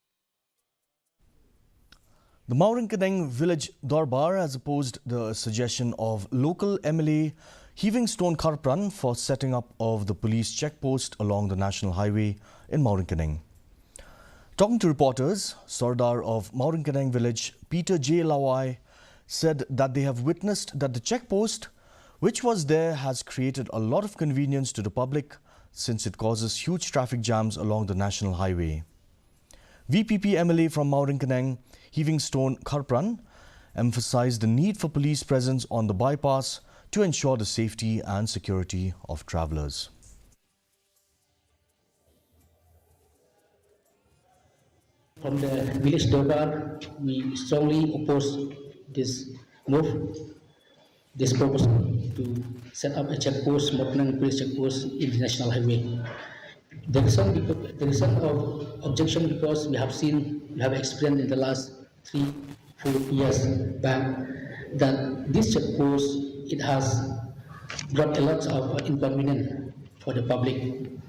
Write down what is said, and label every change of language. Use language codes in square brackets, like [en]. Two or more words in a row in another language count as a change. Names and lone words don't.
[en] The Kenang Village Darbar has opposed the suggestion of local MLA Heaving Stone Kharpran for setting up of the police checkpost along the national highway in Kenang. Talking to reporters, Sardar of Kenang Village, Peter J. Lawai, said that they have witnessed that the checkpost, which was there, has created a lot of convenience to the public since it causes huge traffic jams along the national highway. VPP MLA from Kenang, Heaving Stone Kharpran, emphasized the need for police presence on the bypass to ensure the safety and security of travellers. From the village Dobar, we strongly oppose this move, this proposal to set up a checkpost, Kenang police checkpost in the national highway. The reason of objection because we have experienced in the last 3-4 years back that this checkpost, it has brought a lot of inconvenience for the public.